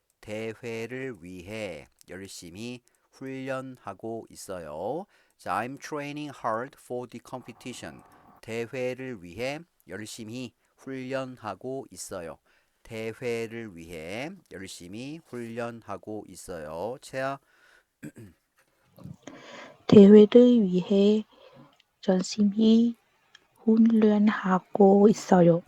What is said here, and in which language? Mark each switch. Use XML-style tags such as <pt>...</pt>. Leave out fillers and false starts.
<ko>대회를 위해 열심히 훈련하고 있어요.</ko> <en>자, I'm training hard for the competition.</en> <ko>대회를 위해 열심히 훈련하고 있어요. 대회를 위해 열심히 훈련하고 있어요. 채아. 대회를 위해 열심히 훈련하고 있어요.</ko>